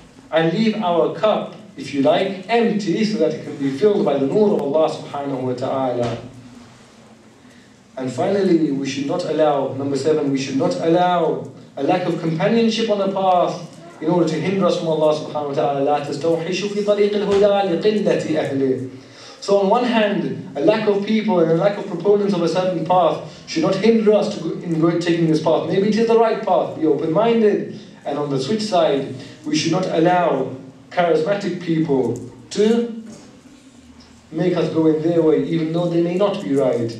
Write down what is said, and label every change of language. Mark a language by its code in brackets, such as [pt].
[en] and leave our cup, if you like, empty so that it can be filled by the nur of Allah subhanahu wa ta'ala. And finally, we should not allow, number 7, we should not allow a lack of companionship on the path in order to hinder us from Allah subhanahu wa ta'ala. [ar] لا تستوحشوا في طريق الهدى لقلة أهله. [en] So on one hand, a lack of people and a lack of proponents of a certain path should not hinder us in taking this path. Maybe it is the right path, be open-minded. And on the switch side, we should not allow charismatic people to make us go in their way, even though they may not be right.